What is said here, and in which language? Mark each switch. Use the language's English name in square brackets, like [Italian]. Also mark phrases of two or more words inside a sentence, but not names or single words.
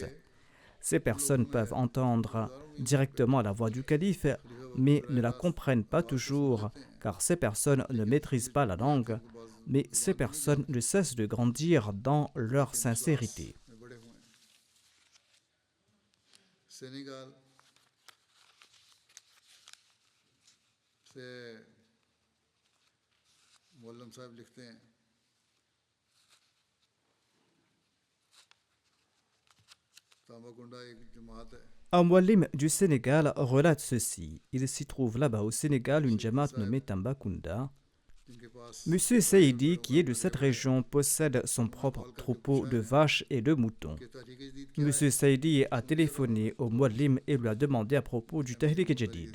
[French] Ces personnes peuvent entendre directement la voix du calife, mais ne la comprennent pas toujours, car ces personnes ne maîtrisent pas la langue, mais ces personnes ne cessent de grandir dans leur sincérité. [Hindi] Sénégal से मुअल्लिम साहब लिखते हैं तांबाकुंडा एक जमात है. [French] Un muallim du Sénégal relate ceci. Il s'y trouve là-bas au Sénégal une jamaat nommée Tambacounda. Monsieur Saïdi, qui est de cette région, possède son propre troupeau de vaches et de moutons. Monsieur Saïdi a téléphoné au muallim et lui a demandé à propos du Tahrik Jadid.